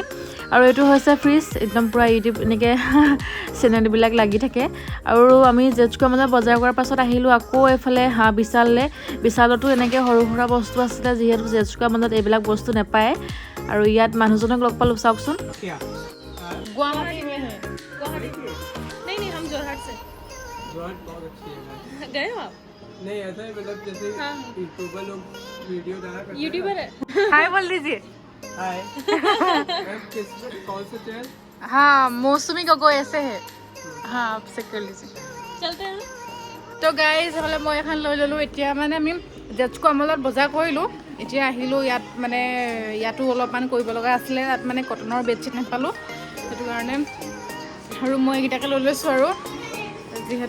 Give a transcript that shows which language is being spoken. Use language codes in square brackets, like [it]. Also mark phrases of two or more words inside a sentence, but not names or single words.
[as] আৰু এইটো হৈছে ফ্ৰিজ, একদম পূৰা ইউটিউব এনেকৈ চেনেলবিলাক লাগি থাকে। আৰু আমি জেড স্কোৱাৰ মানে বজাৰ কৰাৰ পাছত আহিলোঁ আকৌ এইফালে বিশালতো এনেকৈ সৰু সুৰা বস্তু আছিলে, যিহেতু জেড স্কোৱাৰ মাজত এইবিলাক বস্তু নাপায়। আৰু ইয়াত মানুহজনক লগ পালোঁ, চাওকচোন। [hi] गुवाहाटी में है। गुवाहाटी नहीं हम जोरहाट से। जोरहाट बहुत अच्छी है। गए हो आप? नहीं ऐसा है, मतलब जैसे यूट्यूबर लोग वीडियो डाला करते हैं। यूट्यूबर है। हाय बोल दीजिए। हाय। मैम किस कौन सा चैनल? हाँ, मौसमी गगৈ ऐसे है। हाँ, आप चेक कर लीजिए। चलते हैं। [as] তো গাইজ এইফালে মই এখন লৈ ল'লোঁ। এতিয়া মানে আমি জেড স্কোৱাৰ মলত বজাৰ কৰিলোঁ, এতিয়া আহিলোঁ ইয়াত। মানে ইয়াতো অলপমান কৰিব লগা আছিলে, ইয়াত মানে [en] cotton bedsheet [as] নাপালোঁ, সেইটো কাৰণে। আৰু মই এইকেইটাকে লৈ লৈছোঁ আৰু, যিহেতু।